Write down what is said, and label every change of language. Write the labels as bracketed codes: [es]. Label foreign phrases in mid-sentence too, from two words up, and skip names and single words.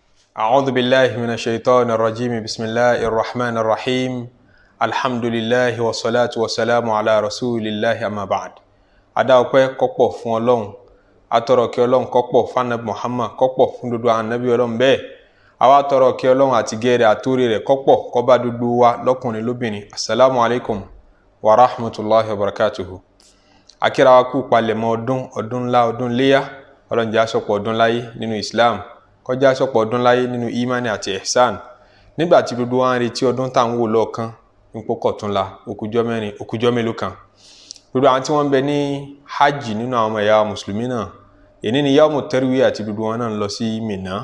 [ar] أعوذ بالله من الشيطان الرجيم بسم الله الرحمن الرحيم الحمد لله والصلاة والسلام على رسول الله أما بعد. [yo] Adá ọpẹ́ kọ́pọ̀ fún Ọlọ́run, atọrọ kí Ọlọ́run kọ́pọ̀ fún Ànábì Muhammad, kọ́pọ̀ fún gbogbo ànábì Ọlọ́run bẹ́ẹ̀. Àwa tọrọ kí Ọlọ́run àti gẹ̀rẹ̀ àtòrí rẹ̀ kọ́pọ̀ kó bá gbogbo wa lọ́kùnrin lóbìnrin. [ar] السلام عليكم ورحمة الله وبركاته. [yo] Akíra wa kú palẹ̀mọ́ ọdún ńlá ọdún léyá. Ọlọ́run jẹ́ àsopọ̀ ọdún láyé nínú Islam, kó jẹ́ àsopọ̀ ọdún láyé nínú imani àti ihsan. Nígbà tí gbogbo wa ń retí ọdún tá ń wò lọ́ọ̀kan nípò kọ̀túnla òkújọ́ mẹ́rin òkújọ́ mélòó kan. Gbogbo àwọn tí wọ́n bẹ ní hajj nínú àwọn ẹ̀yà mùsùlùmí náà, èní ni [ar] يوم التروية [yo] àti gbogbo wọn náà ń lọ sí Mínà.